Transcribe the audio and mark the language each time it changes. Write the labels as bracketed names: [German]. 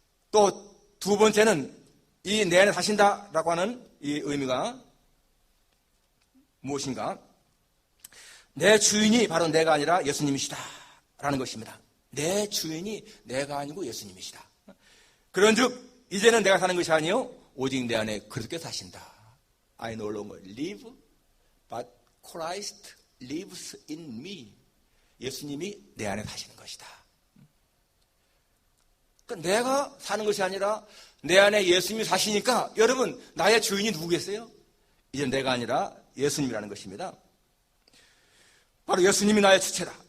[Korean] 또 두 번째는 이 내 안에 사신다라고 하는 이 의미가 무엇인가? 내 주인이 바로 내가 아니라 예수님이시다 라는 것입니다. 내 주인이 내가 아니고 예수님이시다. 그런즉 이제는 내가 사는 것이 아니요 오직 내 안에 그렇게 사신다. [English] I no longer live, but Christ lives in me. [Korean] 예수님이 내 안에 사시는 것이다. 그러니까 내가 사는 것이 아니라 내 안에 예수님이 사시니까 여러분, 나의 주인이 누구겠어요? 이제 내가 아니라 예수님이라는 것입니다. 바로 예수님이 나의 주체다.